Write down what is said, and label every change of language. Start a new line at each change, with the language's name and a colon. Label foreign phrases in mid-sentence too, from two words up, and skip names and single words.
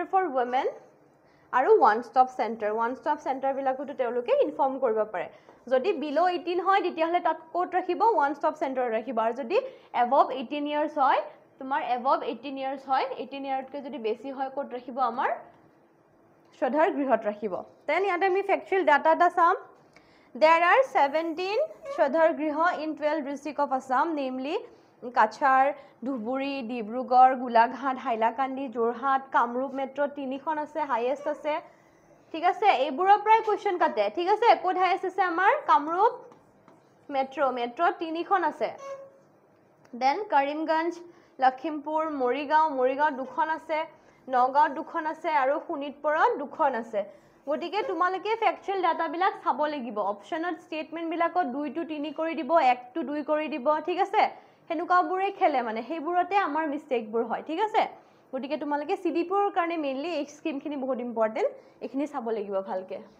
English: for women
Assamese: আৰু
English: one stop centre
Assamese: বিলাকতো তেওঁলোকে ইনফৰ্ম কৰিব পাৰে যদি বিলো 18 হয় তেতিয়াহলে তাত কোড ৰাখিব
English: one stop centre
Assamese: ৰাখিব আৰু যদি
English: above 18 years
Assamese: হয় তোমাৰ
English: above 18 years
Assamese: হয় 18 ইয়াৰতকৈ যদি বেছি হয় কোড ৰাখিব আমাৰ শ্ৰদ্ধাৰ গৃহত ৰাখিব দেন ইয়াতে আমি
English: factual data
Assamese: এটা চাম
English: There are 17 Shradhar Griha in 12 districts of Assam, namely Kachar, Dhuburi, Dibrugarh, Golaghat, Hailakandi, Jorhat, Kamrup Metro,
Assamese: তিনিখন আছে highest আছে ঠিক আছে এইবোৰৰ প্ৰায় কোৱেশ্চন কাটে ঠিক আছে কোড হাইয়েস্ট আছে আমাৰ কামৰূপ মেট্ৰো তিনিখন আছে দেন কৰিমগঞ্জ লখিমপুৰ মৰিগাঁও দুখন আছে নগাঁও দুখন আছে আৰু শোণিতপুৰত দুখন আছে গটিকে তোমালোকে
English: factual data
Assamese: বিলাক চাব লাগিব অপচনত স্টেটমেন্ট বিলাকত
English: 2 to 3
Assamese: কৰি দিব
English: 1 to 2
Assamese: কৰি দিব ঠিক আছে হেনুকাবোৰে খেলে মানে হেইবোৰতে আমাৰ মিস্টেক বোৰ হয় ঠিক আছে গটিকে তোমালোকে সিডিপিৰ কাৰণে মেইনলি এই স্কিমখিনি বহুত ইম্পৰ্টেন্ট এখিনি চাব লাগিব ভালকে